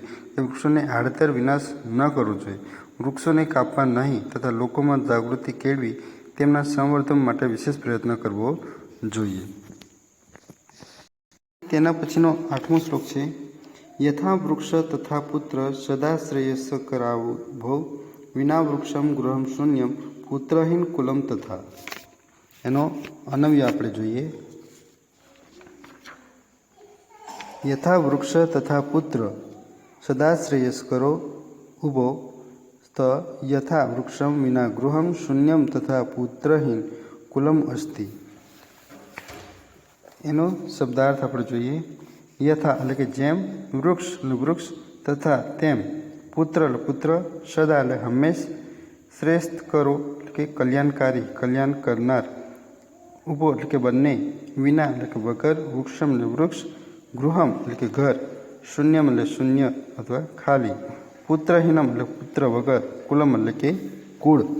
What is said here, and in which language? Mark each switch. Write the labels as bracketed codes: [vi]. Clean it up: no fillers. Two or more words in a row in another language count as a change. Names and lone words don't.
[gu] એ વૃક્ષોને આડતર વિનાશ ન કરવો જોઈએ, વૃક્ષોને કાપવા નહીં તથા લોકોમાં જાગૃતિ કેળવી તેમના સંવર્ધન માટે વિશેષ પ્રયત્ન કરવો જોઈએ। તેના પછીનો 8મો શ્લોક છે [sa] યથા વૃક્ષ તથા પુત્ર સદા શ્રેયસ કરાવો વિના વૃક્ષમ ગૃહમ શૂન્યમ પુત્રહીન કુલમ તથા। [gu] એનો અનવ્ય આપણે જોઈએ। [sa] यथा वृक्ष तथा पुत्र સદા શ્રેયસ્કરો ઉભો સ્થ યથા વૃક્ષમ વિના ગૃહમ શૂન્યમ તથા પુત્રહીન કુલમ અસ્તિ. [gu] એનો શબ્દાર્થ આપણે જોઈએ. યથા એટલે કે જેમ, વૃક્ષ એટલે વૃક્ષ, તથા તેમ, પુત્ર એટલે પુત્ર, સદા એટલે હંમેશ, શ્રેષ્ઠ કરો એટલે કે કલ્યાણકારી, કલ્યાણ કરનાર, ઉભો એટલે કે બંને, વિના એટલે કે વગર, વૃક્ષમ એટલે વૃક્ષ, ગૃહમ એટલે કે ઘર, શૂન્યમ એટલે શૂન્ય અથવા ખાલી, પુત્રહીનમ એટલે પુત્ર વગર, કુલમ એટલે કે કુળ.